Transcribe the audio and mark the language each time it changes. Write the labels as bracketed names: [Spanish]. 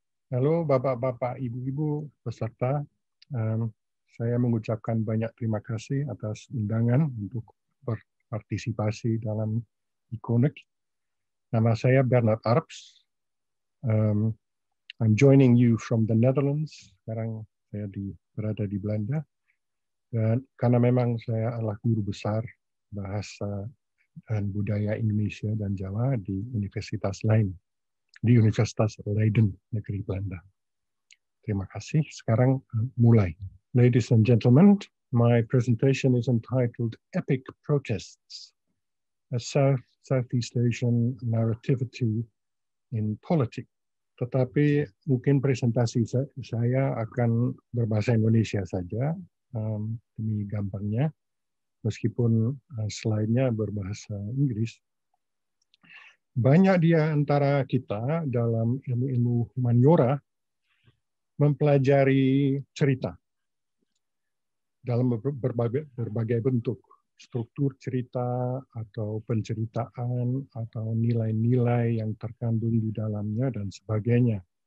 [Indonesian] Halo Bapak-Bapak, Ibu-Ibu peserta. Saya mengucapkan banyak terima kasih atas undangan untuk berpartisipasi dalam Ikonek. Nama saya Bernard Arps. [English] I'm joining you from the Netherlands. [Indonesian] Sekarang saya berada di Belanda. Dan karena memang saya adalah guru besar bahasa dan Budaya Indonesia dan Jawa di universitas lain, di Universitas Leiden, negeri Belanda. Terima kasih. Sekarang mulai. [English] Ladies and gentlemen, my presentation is entitled Epic Protests, a Southeast Asian Narrativity in Politics. [Indonesian] Tetapi mungkin presentasi saya akan berbahasa Indonesia saja, demi gampangnya, meskipun slide-nya berbahasa Inggris. Banyak di antara kita dalam ilmu-ilmu humaniora mempelajari cerita dalam berbagai bentuk, struktur cerita atau penceritaan atau nilai-nilai yang terkandung di dalamnya dan sebagainya.